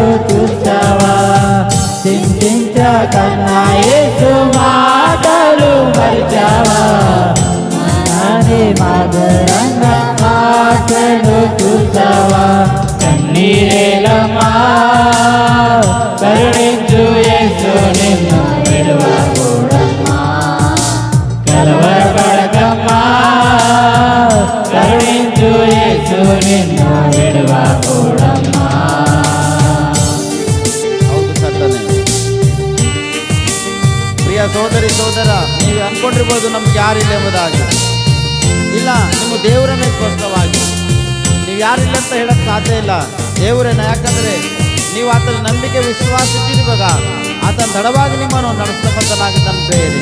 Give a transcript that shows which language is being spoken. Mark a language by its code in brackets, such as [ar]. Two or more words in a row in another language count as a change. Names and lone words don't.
[te] చూసావా చింతించకన్నా యేసు మాటలు మర్చావా మరణి మధురంగా ఆశను చూసావా కన్నీరేలమ్మా కరుణించు యేసు నిన్ను విడువకూడమ్మా కలవరపడకమ్మా కరుణించు యేసు నిన్ను విడువకూడమ్మా. [kn] ಹೌದು ಕರ್ತನೆ. ಪ್ರಿಯ ಸೋದರಿ ಸೋದರ, ನೀವು ಅನ್ಕೊಂಡಿರ್ಬೋದು ನಮ್ಗೆ ಯಾರಿಲ್ಲ ಎಂಬುದಾಗಿ. ಇಲ್ಲ, ನಿಮ್ಮ ದೇವರನ್ನೇ ಸ್ಪಷ್ಟವಾಗಿ ನೀವು ಯಾರಿಲ್ಲ ಅಂತ ಹೇಳಕ್ ಸಾಧ್ಯ ಇಲ್ಲ. ದೇವರೇನ, ಯಾಕಂದ್ರೆ ನೀವು ಆತನ ನಂಬಿಕೆ ವಿಶ್ವಾಸ ಇಟ್ಟಿರುವಾಗ ಆತನ ತಡವಾಗಿ ನಿಮ್ಮನ್ನು ನಡೆಸ್ತಕ್ಕಂಥನಾಗಿದ್ದಾನೆ ಪ್ರೇಯರಿ.